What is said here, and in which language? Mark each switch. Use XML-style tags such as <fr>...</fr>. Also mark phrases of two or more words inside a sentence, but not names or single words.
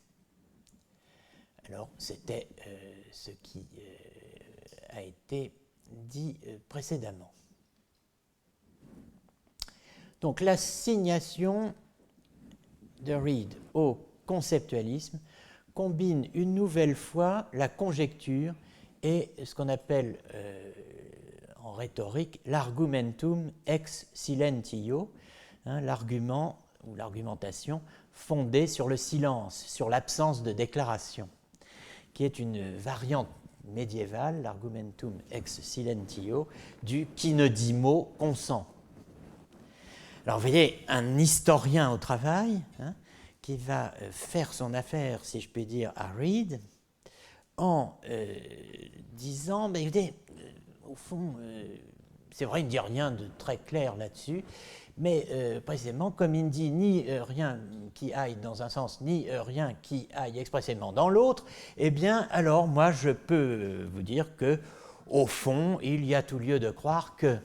<fr>Alors, c'était ce qui a été dit précédemment. Donc, l'assignation de Reed au conceptualisme combine une nouvelle fois la conjecture et ce qu'on appelle en rhétorique l'</fr> <la>argumentum ex silentio,</la> <fr>l'argument ou l'argumentation fondée sur le silence, sur l'absence de déclaration, qui est une variante médiévale,</fr> <la>l'argumentum ex silentio,</la> <fr>du qui ne dit mot consent. Alors vous voyez, un historien au travail qui va faire son affaire, si je puis dire, à Reed, en disant, écoutez, au fond, c'est vrai, il ne dit rien de très clair là-dessus, mais précisément, comme il ne dit ni rien qui aille dans un sens, ni rien qui aille expressément dans l'autre, eh bien, alors, moi, je peux vous dire que, au fond, il y a tout lieu de croire que...</fr>